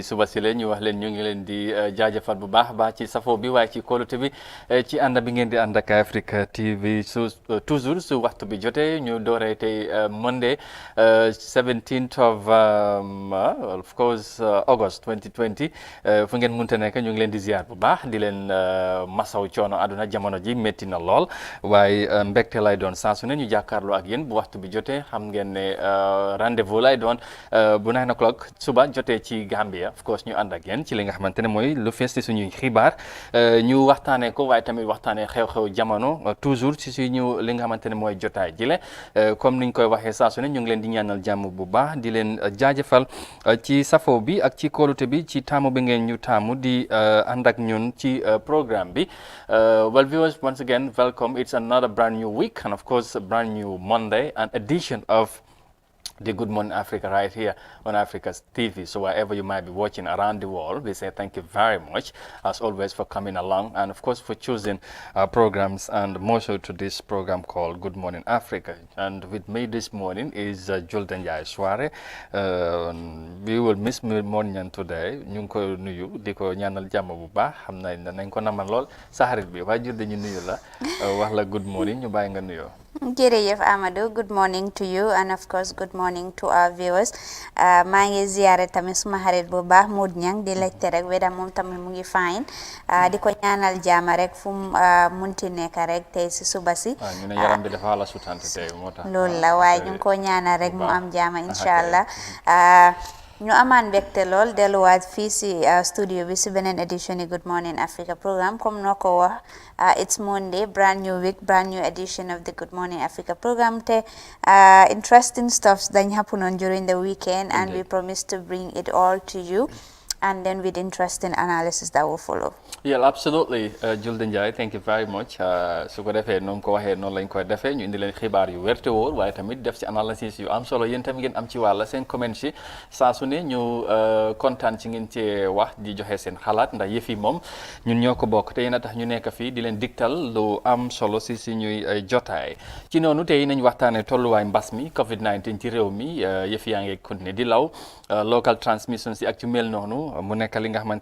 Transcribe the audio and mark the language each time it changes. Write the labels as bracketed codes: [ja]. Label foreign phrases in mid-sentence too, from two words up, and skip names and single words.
[wo] suba si leen ñu wax leen ñu ngi leen di jaajëfal bu baax a baax ci safo bi waaye ci kóolute bi ci ànd bi ngeen di ànd ak Africa TV toujours su waxtu bi jotee ñu dooree tey Monday 17th [en] of course [wo] August 2020 fu ngeen munte nekk ñu ngi leen di ziar bu baax di leen masaw coono àdduna jamono ji métti na lool waaye mbégte lay doon saa su ne ñu jàkkaarloo ak yéen bu waxtu bi jotee xam ngeen ne rendez-vous lay doon bu 9 o'clock suba jotee ci Gambia [en] of course [wo] ñu ànd ak yéen ci li nga xamante ne mooy lu fees ci suñuy xibaar ñu waxtaanee ko waaye tamit waxtaanee xew-xew jamono toujours ci suñu li nga xamante ne mooy jotaay jile comme niñ koy waxee saa su ne ñu ngi leen di ñaanal jàmm bu baax di leen jaajëfal ci safo bi ak ci kóolute bi ci taamu bi ngeen ñu taamu di ànd ak ñun ci programme bi [en] well viewers once again welcome. It's another brand new week and of course a brand new Monday, an edition of the Good Morning Africa right here on Africa's TV. So wherever you might be watching around the world, we say thank you very much as always for coming along and of course for choosing our programs and more so to this program called Good Morning Africa. And with me this morning is Julden Jai Soare. We will miss Morning today. [wo] Ñu ngi ko nuyu di ko ñaanal jàmm bu baax xam nañ ko naman lool sa xarit bi waaye Julden ñu nuyu la wax la [en] good morning [wo] ñu bàyyi nga nuyoo. Jërëjëf Amadou, [en] good morning to you and of course good morning to our viewers. [wo] maa ngi ziyaare tamit suma xarit bu baax Mood Ñang di laajte rek weda moom tamit mu ngi fine di ko ñaanal jaama rek fu munti nekk rek tey si suba si. ñu ne yaram bi dafa la sutante tey moo tax. loolu la waaye ñu ngi ko ñaanal rek mu am jaama [ar] إن شاء الله. [wo] ñu amaan mbégte lool delluwaat fii si studio bi si beneen édition yi Good Morning Africa programme comme noo ko wax [en] it's Monday brand new week brand new edition of the Good Morning Africa programme te interesting stuffs dañ happen on during the weekend and we promise to bring it all to you and then with interesting analysis that will follow. Yeah, absolutely. Julden Jai, thank you very much. [wo] su ko defee noonu ko waxee noonu lañ koy defee ñu indi leen xibaar yu wérte wóor waaye tamit def ci analysis yu am solo yéen tamit ngeen am ci wàlla seen comment si saa su ne ñu kontaan ci ngeen cee wax di joxe seen xalaat ndax yëf yi moom ñun ñoo ko bokk te yéen a tax ñu nekk fii di leen digtal lu am solo si suñuy jotaay ci noonu tey nañ waxtaanee tolluwaay mbas mi COVID-19 ci réew mi yëf yaa ngi continuer di law [en] local transmission [wo] si ak ci mel noonu mu nekk li nga xamante